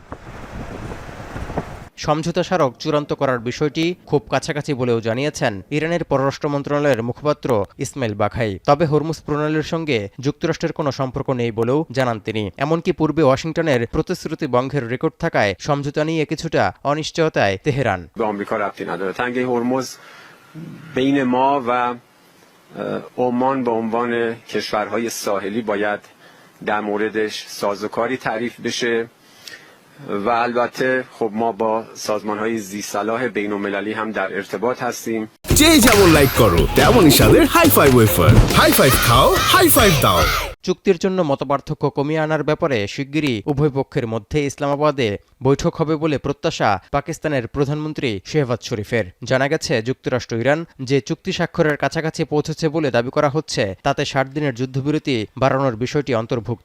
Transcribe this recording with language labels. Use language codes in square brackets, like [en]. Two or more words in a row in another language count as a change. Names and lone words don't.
[bn] সমঝোতা স্মারক চূড়ান্ত করার বিষয়টি খুব কাছাকাছি বলেও জানিয়েছেন ইরানের পররাষ্ট্র মন্ত্রণালয়ের মুখপাত্র ইসমাইল বাঘাই। তবে হরমুজ প্রণালীর সঙ্গে যুক্তরাষ্ট্রের কোনো সম্পর্ক নেই বলেও জানান তিনি। এমনকি পূর্বে ওয়াশিংটনের প্রতিশ্রুতি ভঙ্গের রেকর্ড থাকায় সমঝোতা নিয়ে কিছুটা অনিশ্চয়তায় তেহরান। [fa] بین ما و عمان به عنوان کشورهای ساحلی باید در موردش سازوکاری تعریف بشه و البته خب ما با سازمان‌های ذی‌صلاح بین‌المللی هم در ارتباط هستیم. [bn] যে যেমন লাইক করো তেমনই স্বাদের হাই ফাইভ ওয়েফার। হাই ফাইভ খাও, হাই ফাইভ দাও। চুক্তির জন্য মতপার্থক্য কমিয়ে আনার ব্যাপারে শিগগিরই উভয় পক্ষের মধ্যে ইসলামাবাদে বৈঠক হবে বলে প্রত্যাশা পাকিস্তানের প্রধানমন্ত্রী শেহবাজ শরীফের। জানা গেছে, যুক্তরাষ্ট্র ইরান যে চুক্তি স্বাক্ষরের কাছাকাছি পৌঁছেছে বলে দাবি করা হচ্ছে, তাতে 60 দিনের যুদ্ধবিরতি বাড়ানোর বিষয়টি অন্তর্ভুক্ত।